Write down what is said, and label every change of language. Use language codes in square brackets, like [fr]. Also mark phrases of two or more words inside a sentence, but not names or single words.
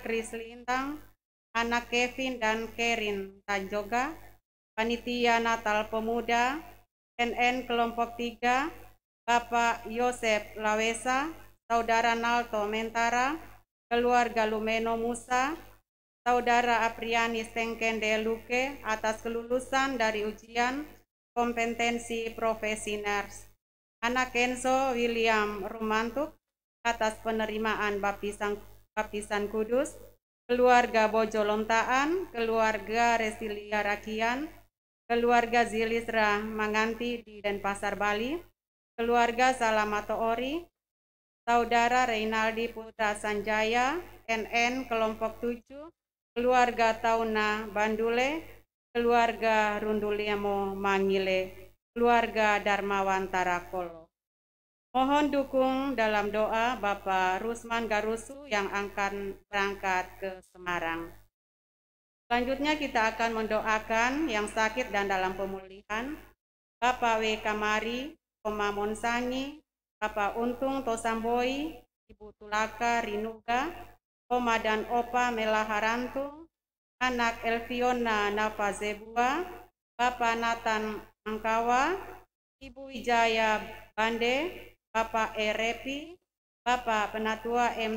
[id] Kris Lintang, anak Kevin dan Kerin Tanjoga, Panitia Natal Pemuda, NN Kelompok 3, Bapak Yosef Lawesa, Saudara Nalto Mentara, keluarga Lumeno Musa, Saudara Apriani Sengkende Luke atas kelulusan dari ujian kompetensi profesi nurse. Anak Kenzo William Rumantuk atas penerimaan baptisan kudus. keluarga Bojo Lontaan, keluarga Resilia Rakian, keluarga Zilisra Manganti di Denpasar, Bali, keluarga Salamato Ori, saudara Reynaldi Putra Sanjaya, NN kelompok 7, keluarga Tauna Bandule, keluarga Runduliamo Mangile, keluarga Darmawan Tarakolo. Mohon dukung dalam doa Bapak Rusman Garusu yang akan berangkat ke Semarang. Selanjutnya kita akan mendoakan yang sakit dan dalam pemulihan, Bapak W. Kamari, Oma Monsangi, Bapak Untung Tosamboi, Ibu Tulaka Rinuga, Oma dan Opa Melaharantung, anak Elviona Nafazebua, Bapak Nathan Angkawa, Ibu Wijaya Bande, Bapak Erepi, Bapak Penatua M.